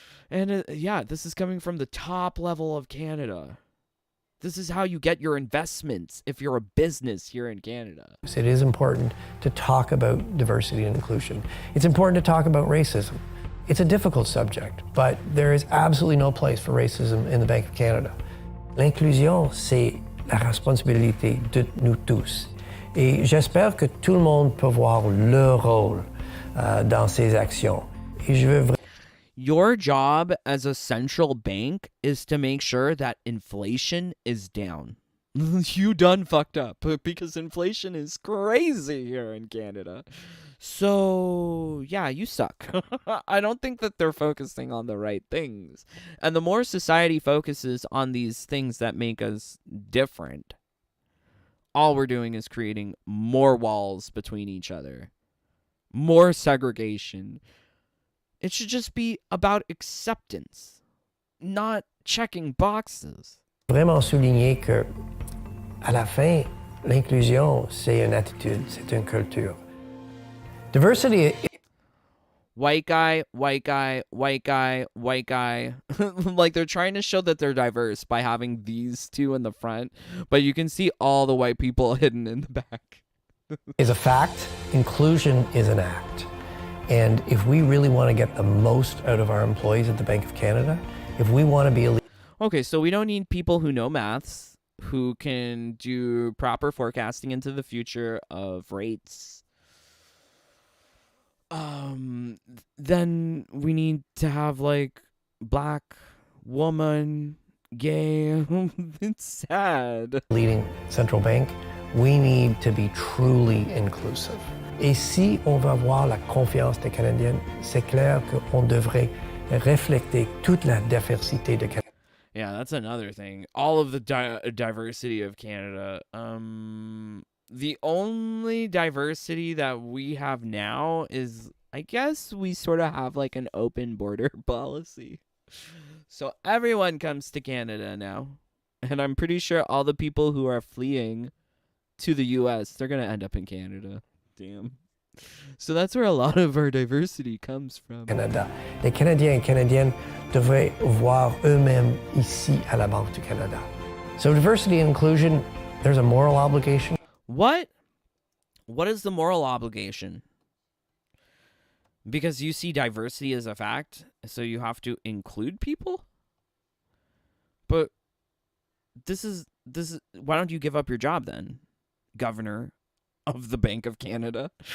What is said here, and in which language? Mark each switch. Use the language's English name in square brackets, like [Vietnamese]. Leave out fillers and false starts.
[English] And yeah, this is coming from the top level of Canada. This is how you get your investments if you're a business here in Canada. It is important to talk about diversity and inclusion. It's important to talk about racism. It's a difficult subject, but there is absolutely no place for racism in the Bank of Canada. [French] L'inclusion, c'est la responsabilité de nous tous. Et j'espère que tout le monde peut voir leur rôle dans ces actions. Et je veux [English] Your job as a central bank is to make sure that inflation is down. You done fucked up because inflation is crazy here in Canada. So, yeah, you suck. I don't think that they're focusing on the right things. And the more society focuses on these things that make us different, all we're doing is creating more walls between each other, more segregation. It should just be about acceptance, not checking boxes. [French] Vraiment souligner que À la fin, l'inclusion, c'est une attitude, c'est une culture. [English] Diversity. White guy, white guy, white guy, white guy. Like they're trying to show that they're diverse by having these two in the front, but you can see all the white people hidden in the back. Is a fact, inclusion is an act. And if we really want to get the most out of our employees at the Bank of Canada, if we want to be a Okay, so we don't need people who know maths, who can do proper forecasting into the future of rates. Then we need to have like black, woman, gay. It's sad. leading central bank, we need to be truly inclusive. [French] Et si on veut avoir la confiance des Canadiens, c'est clair qu'on devrait refléter toute la diversité de Canada. [English] Yeah, that's another thing. All of the diversity of Canada. The only diversity that we have now is, I guess, we sort of have like an open border policy. So everyone comes to Canada now. And I'm pretty sure all the people who are fleeing to the US, they're going to end up in Canada. Damn. So that's where a lot of our diversity comes from. Canada. [French] Les Canadiens et Canadiennes devraient voir eux-mêmes ici à la Banque du Canada. [English] So diversity and inclusion, there's a moral obligation. What is the moral obligation? Because you see diversity as a fact, so you have to include people? But this is why don't you give up your job then, Governor of the Bank of Canada?